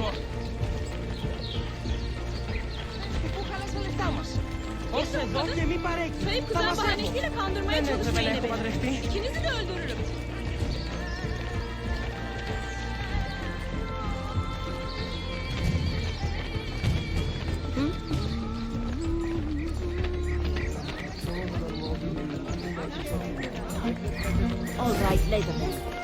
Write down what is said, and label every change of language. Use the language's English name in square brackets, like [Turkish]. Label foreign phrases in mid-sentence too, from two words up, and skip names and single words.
[Greek] Πού χάλασε τα λεφτά μας. Όσο εδώ και μη παρέκει. [Turkish] Kayıp kızlar bahanesiyle kandırmaya çalışmayın beni. İkinizi de öldürürüm. [English] All right, later then.